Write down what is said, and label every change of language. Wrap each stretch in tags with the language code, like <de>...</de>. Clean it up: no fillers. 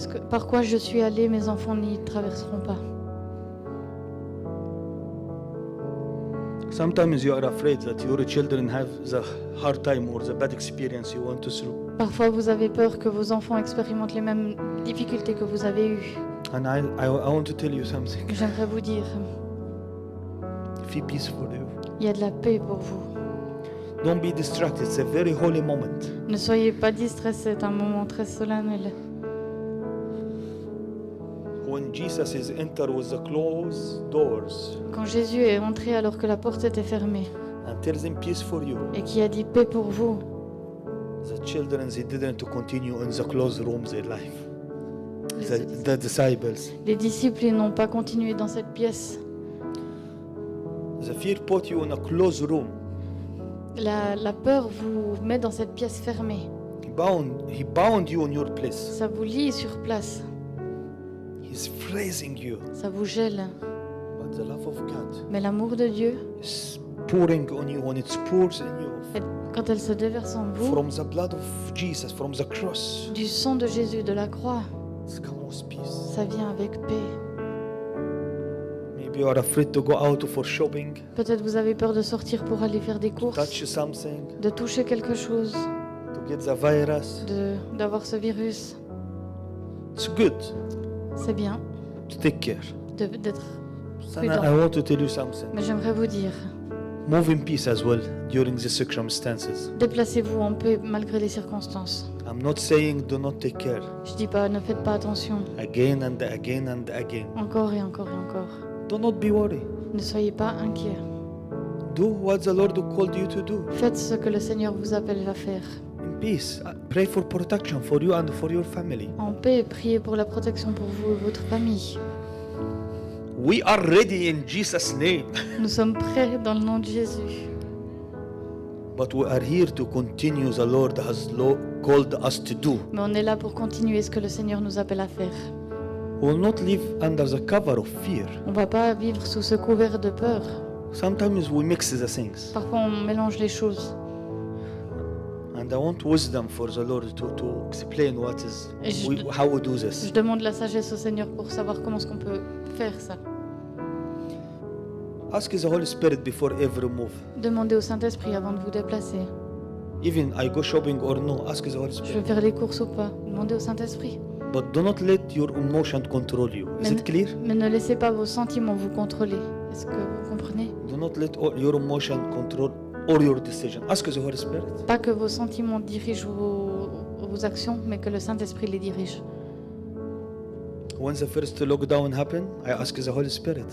<fr>par quoi je suis allée, mes enfants n'y traverseront pas.</fr> <en>Sometimes you are afraid that your children have the hard time or the bad experience you want to through.</en> <fr>Parfois, vous avez peur que vos enfants expérimentent les mêmes difficultés que vous avez eues.</fr> <en>And I want to tell you something.</en> <fr>J'aimerais vous dire,</fr> <en>Be peaceful.</en> <fr>il y a de la paix pour vous.</fr> <en>Don't be distracted. It's a very holy moment.</en> <fr>Ne soyez pas distraits, c'est un moment très solennel.</fr> <en>When Jesus is entered with the closed doors</en> <fr>Quand Jésus est entré alors que la porte était fermée</fr> <en>and tells them peace for you,</en> <fr>et qui a dit paix pour vous,</fr> <en>the children, they didn't continue in the closed rooms their life.</en> <fr>les,</fr> <en>The disciples.</en> <fr>les disciples ils n'ont pas continué dans cette pièce.</fr> <en>The fear put you in a closed room.</en> <fr>La peur vous met dans cette pièce fermée.</fr> <en>He bound you in your place.</en> <fr>Ça vous lie sur place.</fr> <en>He's freezing you.</en> <fr>Ça vous gèle.</fr> <en>But the love of God</en> <fr>Mais l'amour de Dieu,</fr> <en>is pouring on you when it pours in you.</en> <fr>quand elle se déverse en vous,</fr> <en>From the blood of Jesus, from the cross,</en> <fr>du sang de Jésus, de la croix,</fr> <en>it's come with peace.</en> <fr>ça vient avec paix.</fr> <en>Maybe you are afraid to go out for shopping,</en> <fr>Peut-être vous avez peur de sortir pour aller faire des courses,</fr> <en>touch something,</en> <fr>de toucher quelque chose,</fr> <en>to get the virus.</en> <fr>d'avoir ce virus.</fr> <en>It's good</en> <fr>C'est bien</fr> <en>to take care.</en> <fr>d'être</fr> <en>And</en> <fr>prudent.</fr> <en>I want to tell you something.</en> <fr>Mais j'aimerais vous dire,</fr> <en>Move in peace as well during the circumstances.</en> <fr>déplacez-vous en paix malgré les circonstances.</fr> <en>I'm not saying do not take care.</en> <fr>Je dis pas, ne faites pas attention.</fr> <en>Again and again and again.</en> <fr>Encore et encore et encore.</fr> <en>Do not be worried.</en> <fr>Ne soyez pas inquiets.</fr> <en>Do what the Lord called you to do. Faites ce que le Seigneur vous appelle à faire. In peace. Pray for protection for you and for your family.</en> <fr>En paix, priez pour la protection pour vous et votre famille.</fr> <en>We are ready in Jesus' name.</en> <fr>Nous sommes prêts dans le nom de Jésus.</fr> <en>But we are here to continue the Lord has called us to do.</en> <fr>Mais on est là pour continuer ce que le Seigneur nous appelle à faire.</fr> <en>We will not live under the cover of fear.</en> <fr>On ne va pas vivre sous ce couvert de peur.</fr> <en>Sometimes we mix the things.</en> <fr>Parfois, on mélange les choses.</fr> <en>And I want wisdom for the Lord to explain what is how we do this.</en> <fr>Je demande la sagesse au Seigneur pour savoir comment est-ce qu'on peut faire ça.</fr> <en>Ask the Holy Spirit before every move.</en> <fr>Demandez au Saint-Esprit avant de vous déplacer.</fr> <en>Even I go shopping or no, ask the Holy</en> <fr>Je</fr> <en>Spirit.</en> <fr>vais faire les courses ou pas. Demandez au Saint-Esprit.</fr> <en>But do not let your emotion control you. Is it clear?</en> <fr>Mais ne laissez pas vos sentiments vous contrôler. Est-ce que vous comprenez?</fr> <en>Do not let your emotion control all your decision. Ask the Holy Spirit.</en> <fr>Pas que vos sentiments dirigent vos actions, mais que le Saint-Esprit les dirige.</fr> <en>When the first lockdown happened, I asked the Holy Spirit.</en>